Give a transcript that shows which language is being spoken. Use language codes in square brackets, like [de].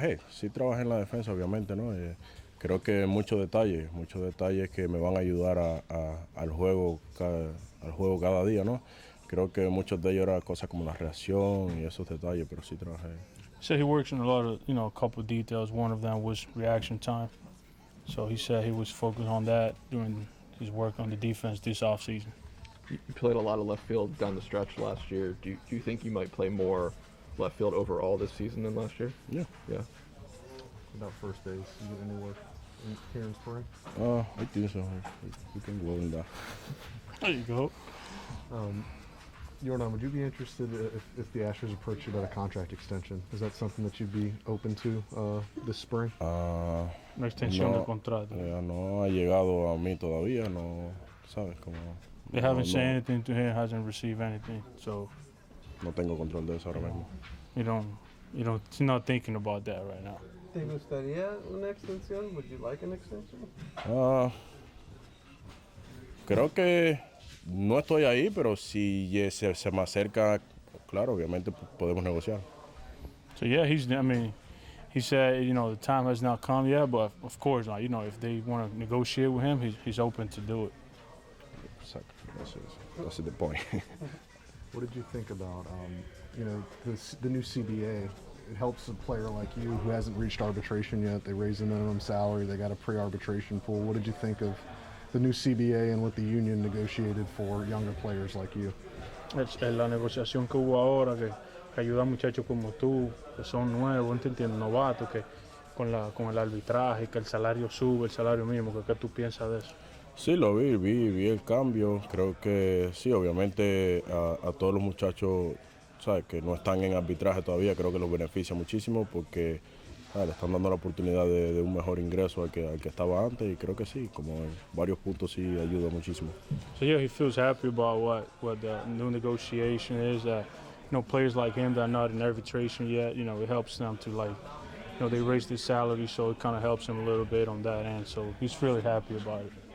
[es] Sí trabajé en la defensa, obviamente, ¿no? Creo que muchos detalles que me van a ayudar al juego cada día, ¿no? Creo que muchos de ellos eran cosas como la reacción y esos detalles, pero sí trabajé. [en] He said he works on a lot of, a couple of details. One of them was reaction time. So he said he was focused on that during his work on the defense this offseason. You played a lot of left field down the stretch last year. Do you think you might play more left field overall this season than last year? Yeah. About first base, you get any work here in spring? I think so. We can go in that. There you go. Yordan, would you be interested if the Astros approached you about a contract extension? Is that something that you'd be open to this spring? [es] Una extensión de contrato. No ha llegado a mí todavía, no, sabes cómo. [en] They haven't said anything to him, hasn't received anything, so. [es] No tengo control de eso ahora mismo. [en] He's not thinking about that right now. [es] ¿Te gustaría una extensión? [en] Would you like an extension? [es] Creo que no estoy ahí, pero si se me acerca, claro, obviamente podemos negociar. [en] So yeah, he said, the time has not come yet, but of course, if they want to negotiate with him, he's open to do it. Exactly. That's the point. What did you think about, the new CBA? It helps a player like you who hasn't reached arbitration yet. They raise the minimum salary. They got a pre-arbitration pool. What did you think of the new CBA and what the union negotiated for younger players like you? [es] La negociación que hubo ahora, que ayuda a muchachos como tú, que son nuevos, entiendes, novatos, que con el arbitraje, que el salario sube, el salario mínimo. ¿Qué tú piensas de eso? Sí, lo vi el cambio. Creo que sí, obviamente a todos los muchachos, ¿sabes?, que no están en arbitraje todavía, creo que los beneficia muchísimo porque le están dando la oportunidad de un mejor ingreso al que estaba antes y creo que sí, como en varios puntos sí ayuda muchísimo. [en] So yeah, he feels happy about what the new negotiation is. Players like him that are not in arbitration yet, it helps them to they raise their salary, so it kind of helps him a little bit on that end. So he's really happy about it.